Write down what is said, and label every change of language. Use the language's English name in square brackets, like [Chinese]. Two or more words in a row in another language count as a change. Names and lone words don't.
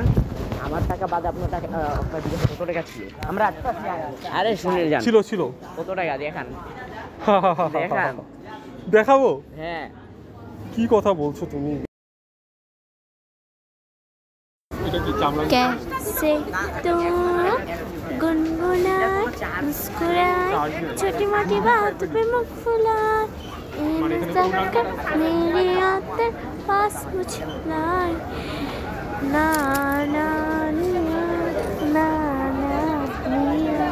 [Bangla] আমার টাকা বাদে আপনার টাকা আপনার বিকাশে কত টাকা ছিল? আমরা আরে শুনে যান। ছিল ছিল। কত টাকা দেখান? দেখান। দেখাবো? হ্যাঁ। কি কথা বলছো তুমি? এটা কি চামড়া? [Hindi] कैसे तू गुनगुनाए मुस्कुराए छोटी मोटी बात पे मुख फुलाए मेरी आंखें पास मुझे लाए ना ना निया ना ना निया